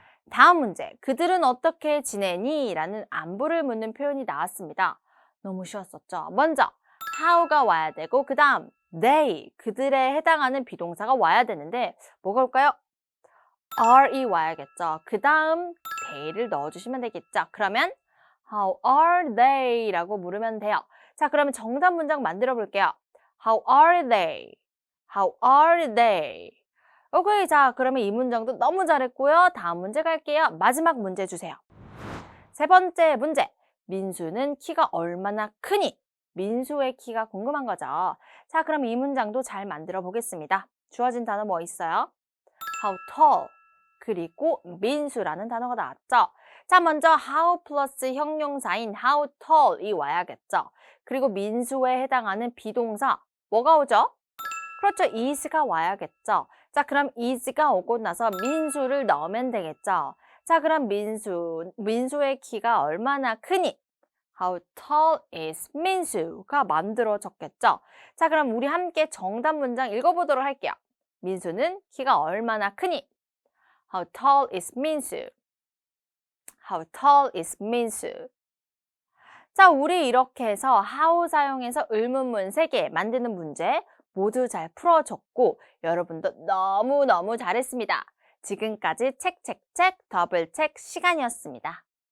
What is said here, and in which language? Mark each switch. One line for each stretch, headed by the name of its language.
Korean: 다음 문제, 그들은 어떻게 지내니? 라는 안부를 묻는 표현이 나왔습니다. 너무 쉬웠었죠? 먼저 how가 와야 되고 그 다음 they, 그들에 해당하는 비동사가 와야 되는데 뭐가 올까요? are이 와야겠죠. 그 다음 they를 넣어주시면 되겠죠. 그러면
English: how are they?
Korean: 라고 물으면 돼요. 자, 그러면 정답 문장 만들어 볼게요.
English: How are they? How are they?
Korean: 오케이, 자, 그러면 이 문장도 너무 잘했고요. 다음 문제 갈게요. 마지막 문제 주세요. 세 번째 문제. 민수는 키가 얼마나 크니? 민수의 키가 궁금한 거죠. 자, 그럼 이 문장도 잘 만들어 보겠습니다. 주어진 단어 뭐 있어요?
English: How tall,
Korean: 그리고 민수라는 단어가 나왔죠. 자, 먼저 how 플러스 형용사인 how tall이 와야겠죠. 그리고 민수에 해당하는 비동사 뭐가 오죠? 그렇죠, is가 와야겠죠. 자, 그럼 is가 오고 나서 민수를 넣으면 되겠죠. 자, 그럼 민수의 키가 얼마나 크니?
English: How tall is
Korean: 민수가 만들어졌겠죠. 자, 그럼 우리 함께 정답 문장 읽어보도록 할게요. 민수는 키가 얼마나 크니?
English: How tall is 민수? How tall is 민수?
Korean: 자, 우리 이렇게 해서 how 사용해서 의문문 3개 만드는 문제 모두 잘 풀어줬고 여러분도 너무너무 잘했습니다. 지금까지 책 더블 책 시간이었습니다.